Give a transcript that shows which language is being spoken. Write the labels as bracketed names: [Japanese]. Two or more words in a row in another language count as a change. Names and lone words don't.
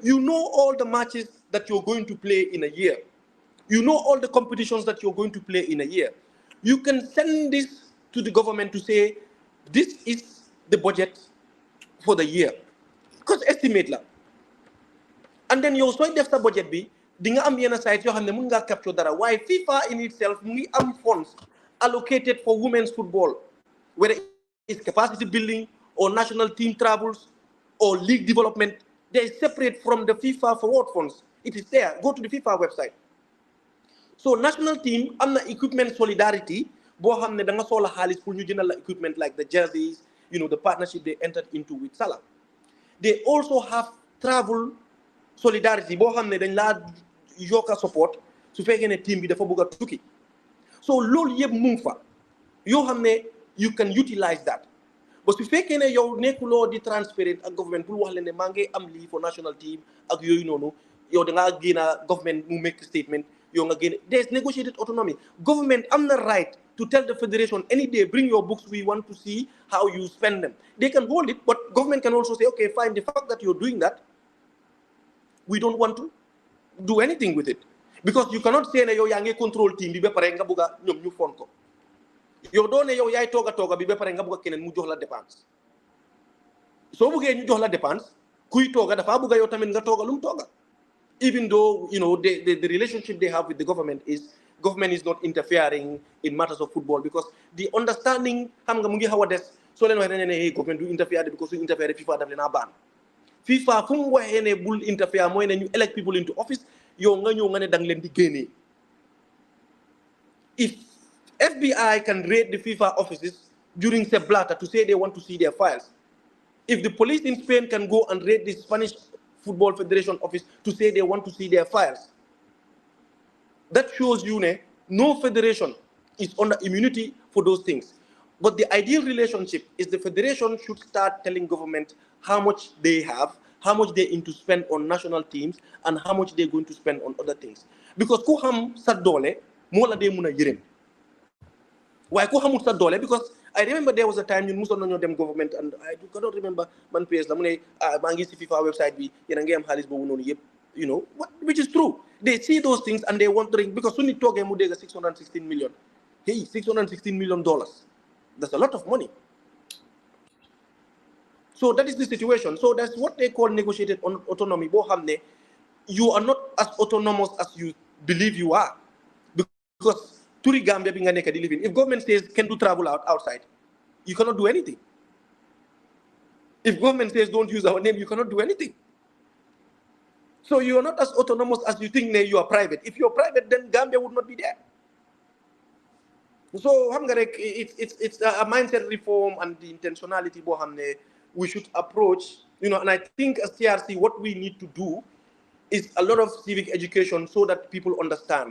[English] You know all the matches that you're going to play in a year. You know all the competitions that you're going to play in a year. You can send this to the government to say, this is the budget for the year. Because estimate la. And then you also have the budget be, [Wolof] di nga am yenn site yoo xam ne mën ngaa capture dara. [English] Why FIFA in itself [Wolof] mu ngi am [English] funds allocated for women's football, whether it's capacity building or national team travels or league development. They are separate from the FIFA forward funds. It is there. Go to the FIFA website. So national team [Wolof] am na [English] equipment solidarity [Wolof] boo xam ne da nga soxla xaalis pour ñu jëndal la [English] equipment like the jerseys, the partnership they entered into with Salah. They also have travel solidarity [Wolof] boo xam ne dañ laa yokka [English] support [Wolof] su fekkee ne team bi dafa bëgg a tukki. So loolu yëpp mu ngi fa yoo xam ne [English] you can utilize that. [Wolof] But su fekkee ne yow nekkuloo di transparent ak government pour wax leen ne maa ngi am lii [English] for national team [Wolof] ak yooyu noonu yow da ngaa génn government mu [English] make statement there's negotiated autonomy. Government am the right to tell the federation any day, bring your books, we want to see how you spend them. They can hold it, but government can also say, okay, fine, the fact that you're doing that, we don't want to do anything with it. Because you cannot say [Wolof] na yow yaa ngi control team bi ba pare nga bëgg a ñoom ñu fon ko yow doo ne yow yaay tooga bi ba pare nga bëgg a keneen mu jox la dépense soo bëggee ñu jox la dépense kuy tooga dafa bëgg a yow tamit nga tooga lu mu tooga. [English] Even though the relationship they have with the government is not interfering in matters of football, because the understanding [Wolof] xam nga mu ngi xaw a des soo leen waxee ne hey government du interfere because su interfere FIFA daf leen a ban FIFA fu mu waxee ne bul interfere mooy ne ñu [English] elect people into office [Wolof] yow nga ñëw nga ne dang leen di génnee. [English] If FBI can raid the FIFA offices during Sepp Blatter to say they want to see their files, if the police in Spain can go and raid the Spanish Football Federation office to say they want to see their files, that shows you no federation is under immunity for those things. But the ideal relationship is the federation should start telling government how much they have, how much they're into spend on national teams, and how much they're going to spend on other things. [Wolof] Because ku xam sa doole moo la dee mun a yërëm waaye ku xamul sa doole, [English] because I remember there was a time [Wolof] ñun musoon nañoo dem government [English] and I cannot remember [Wolof] man PS la mu ne maa ngi si FIFA website bi yéen a ngi am xaalis boobu noonu yëpp, [English] which is true. They see those things and they wondering, because [Wolof] su nit toogee mu dégg [English] 616 million, hey, $616 million, that's a lot of money. So that is the situation. So that's what they call negotiated autonomy. [Wolof] Boo xam ne [English] you are not as autonomous as you believe you are, because [Wolof] turi Gambia bi nga nekk di [English] live in, if government says can do travel outside, you cannot do anything. If government says don't use our name, you cannot do anything. So you are not as autonomous as you think you are private. If you're private, then Gambia would not be there. So it's a mindset reform and the intentionality we should approach, and I think as TRC, what we need to do is a lot of civic education so that people understand.